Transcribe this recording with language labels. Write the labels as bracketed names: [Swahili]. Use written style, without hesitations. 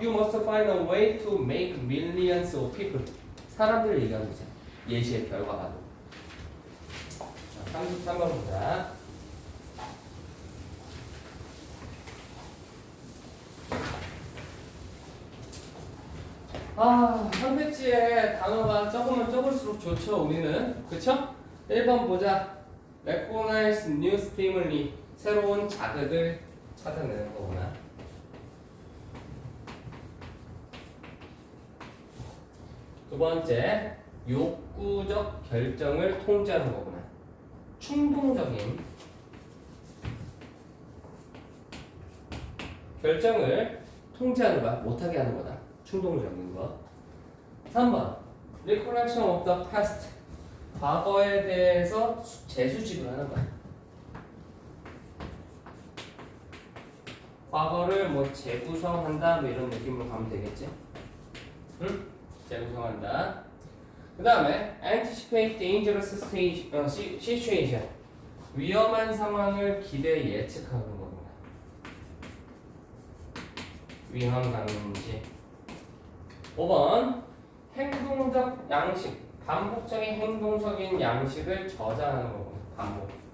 [English] You must find a way to make millions of people. [Korean] 사람들 얘기하는 거잖아. 예시의 결과 봐도. 33번 보자. 선택지에 단어가 적으면 적을수록 좋죠, 우리는. 그쵸? 1번 보자. [English] Recognize new stimuli. [Korean] 새로운 자극을 찾아내는 거구나. 두 번째, 욕구적 결정을 통제하는 거구나. 충동적인 결정을 통제하는 거야. 못하게 하는 거다. 충동적인 거. 3번, [English] Recollection of the past. [Korean] 과거에 대해서 재수집을 하는 거야. 과거를 뭐 재구성한다 뭐 이런 느낌으로 가면 되겠지? 응? 재구성한다. 그 다음에 [English] anticipate dangerous situation. [Korean] 위험한 상황을 기대 예측하는 겁니다. 위험 감지. 5번 행동적 양식. 반복적인 행동적인 양식을 저장하는 거고 반복.